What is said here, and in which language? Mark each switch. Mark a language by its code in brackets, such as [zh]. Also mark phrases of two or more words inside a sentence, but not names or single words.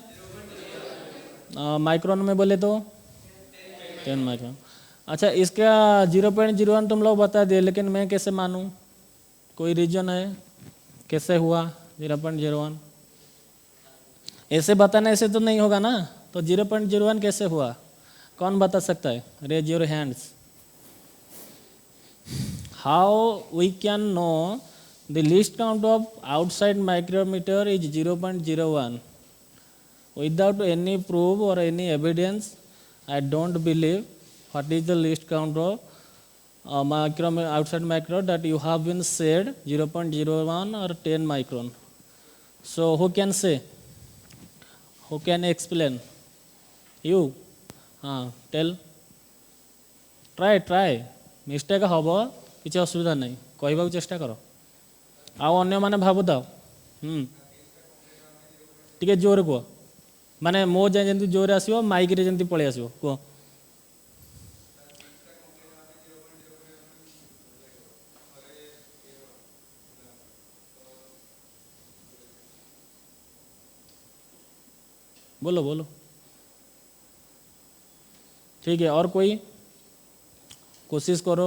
[hi] माइक्रोन में बोले तो 10 माइक्रोन। अच्छा, इसका 0.01 तुम लोग बता दिए, लेकिन मैं कैसे मानूं? कोई रीजन है कैसे हुआ 0.01? ऐसे बताना ऐसे तो नहीं होगा ना, तो 0.01 कैसे हुआ, कौन बता सकता है? [en] raise your hands. how we can know the least count of outside micrometer is 0.01 without any proof or any evidence? I don't believe. What is the least count of outside micro that you have been said 0.01 or 10 micron? So who can say? Who can explain? You? Tell. Try. [or] Mistake habo କିଛି ଅସୁବିଧା ନାହିଁ, କହିବାକୁ ଚେଷ୍ଟା କର। ଆଉ ଅନ୍ୟମାନେ ଭାବୁଥାଅ। ଟିକେ ଜୋରରେ କୁହ, ମାନେ ମୋ ଯାଏଁ ଯେମିତି ଜୋରରେ ଆସିବ, ମାଇକରେ ଯେମିତି ପଳେଇ ଆସିବ, କୁହ। [hi] बोलो। ठीक है, और कोई कोशिश करो।